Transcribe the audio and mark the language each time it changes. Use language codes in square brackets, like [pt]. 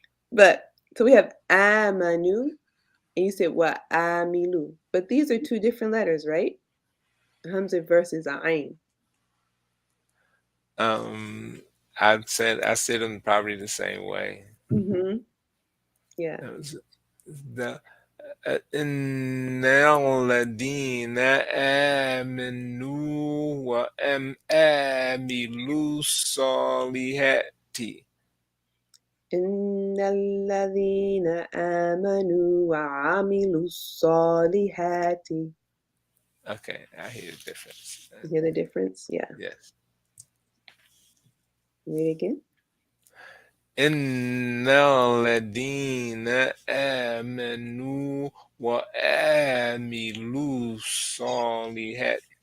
[en] But so we have amanu, and you said what? Amilu. But these are two different letters, right? Hamza versus ayn. I said them probably the same way. Mm-hmm. Yeah. It was the [ar] إن الذين آمنوا وعملوا الصالحات. إن الذين آمنوا وعملوا الصالحات. [en] Okay, I hear the difference. You hear the difference? Yeah. Yes. Read it again. [ar] إن الذين آمنوا وعملوا الصالحات.